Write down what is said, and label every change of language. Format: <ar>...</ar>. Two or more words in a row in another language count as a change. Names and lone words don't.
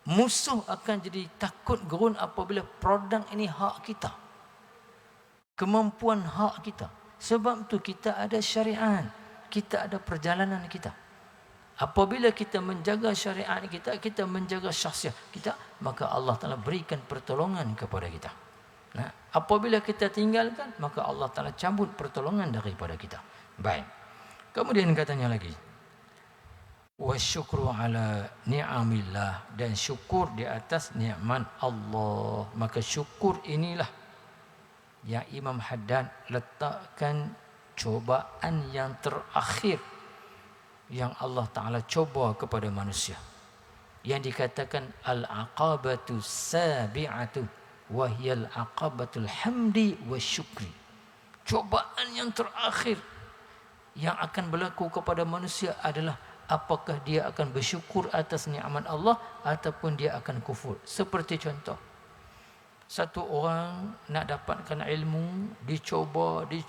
<ms>Musuh akan jadi takut gerun apabila produk ini hak kita. Kemampuan hak kita. Sebab tu kita ada syariat. Kita ada perjalanan kita. Apabila kita menjaga syariat kita, kita menjaga syahsiah kita, maka Allah Ta'ala berikan pertolongan kepada kita. Nah, apabila kita tinggalkan, maka Allah Ta'ala cabut pertolongan daripada kita. Baik. Kemudian katanya lagi,</ms> <ar>والشكر على نعم الله,</ar> <ms>dan syukur di atas nikmat Allah. Maka syukur inilah yang Imam Haddad letakkan cobaan yang terakhir yang Allah Ta'ala coba kepada manusia, yang dikatakan</ms> <ar>العقبة السابعة وهي عقبة الحمد والشكر.</ar> <ms>Cobaan yang terakhir yang akan berlaku kepada manusia adalah apakah dia akan bersyukur atas nikmat Allah ataupun dia akan kufur. Seperti contoh, satu orang nak dapatkan ilmu, dicoba.</ms>